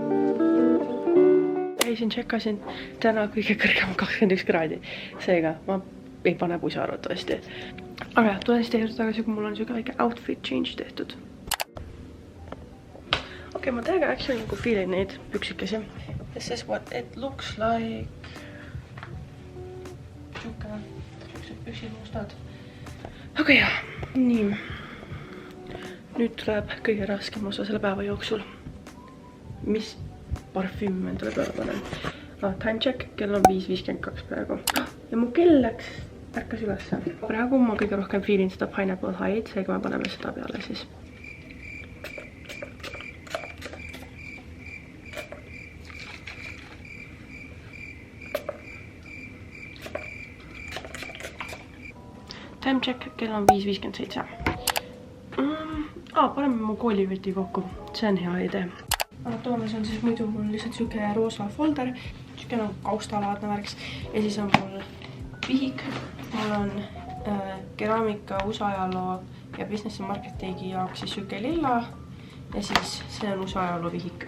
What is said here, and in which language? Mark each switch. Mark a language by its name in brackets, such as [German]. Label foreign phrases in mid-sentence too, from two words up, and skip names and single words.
[Estonian] Käisin, tšekkasin täna kõige kõrgem 21 kraadi. Seega ma ei pane pusa arvatavasti. Aga jah, tulen siis teie tagasi, kui mul on siuke väike [English] outfit change [Estonian] tehtud. Okei, ma täiega actually nagu feelin neid püksikesi. [English] This is what it looks like. [Estonian] Siuksed püksid mustad. Aga jah, nii. Nüüd tuleb kõige raskem osa selle päeva jooksul. Mis parfüüm endale peale panen? [English] Time check, [Estonian] kell on 5:52 praegu. Ja mu kell ärkas ülesse. Praegu ma kõige rohkem feelin seda Pineapple High, seega me paneme seda peale siis. [English] Time check, [Estonian] kell on 5:57. Paneme mu kooliveti kokku, see on hea idee. Toomes on siis muidu mul lihtsalt siuke roosa folder, siuke nagu kaustalaadne värks ja siis on mul vihik, mul on keraamika USA ajaloo ja business ja marketingi jaoks siis siuke lilla ja siis see on USA ajaloovihik.